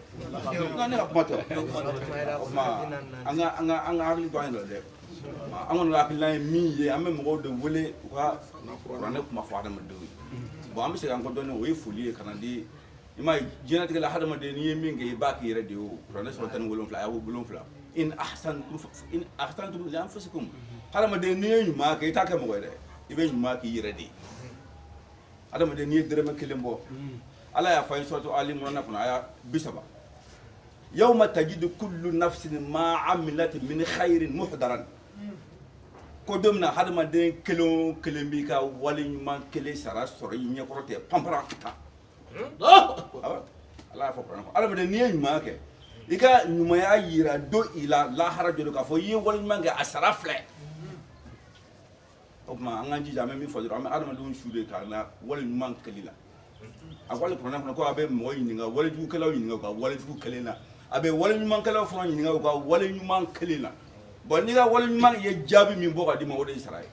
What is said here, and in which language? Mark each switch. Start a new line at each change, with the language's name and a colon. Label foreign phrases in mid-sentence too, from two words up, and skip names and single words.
Bambara: ne ka kuma tɛ o tuma an ka hakili to an yɛrɛ dɛ an kɔni ka hakilina ye min ye an bɛ mɔgɔw de wele u ka kuranɛ kuma fɔ adamadenw ye bon an bɛ segin an kɔ dɔɔnin o ye foli ye ka na di ima jinatigɛ la hadamaden n'i ye min kɛ i b'a k'i yɛrɛ de ye o kuranɛ sɔrɔ 17 a y'o 7
Arabic: إن أحسنتم لأنفسكم
Bambara: hadamaden n'i ye ɲuman kɛ i t'a kɛ mɔgɔ ye dɛ i bɛ ɲuman k'i yɛrɛ de ye hadamaden n'i ye dɛrɛmɛ 1 bɔ ala y'a fɔ an ye suratu Ali Imran kɔnɔ aya 30
Arabic: يوم تجد كل نفس ما عملت من خير محضرا
Bambara: ko don min na hadamaden kelen o kelen b'i ka wale ɲuman kelen sara sɔrɔ i ɲɛkɔrɔ tɛ panpara ta ala y'a fɔ kuranɛ kɔnɔ hadamaden n'i ye ɲuman kɛ i ka ɲumanya yira don i la lahara jɔlen k'a fɔ i ye wale ɲuman kɛ a sara filɛ o tuma an k'an jija an bɛ min fɔ dɔrɔn an bɛ hadamadenw su de k'a la wale ɲuman kɛli la a ko ale kuranɛ kɔnɔ ko a bɛ mɔgɔ ɲininka walejugukɛlaw ɲininka u ka walejugu kelen na a bɛ wale ɲumankɛlaw fana ɲininka u ka wale ɲuman kelen na bon n'i ka wale ɲuman ye jaabi min bɔ ka d'i ma o de ye sara ye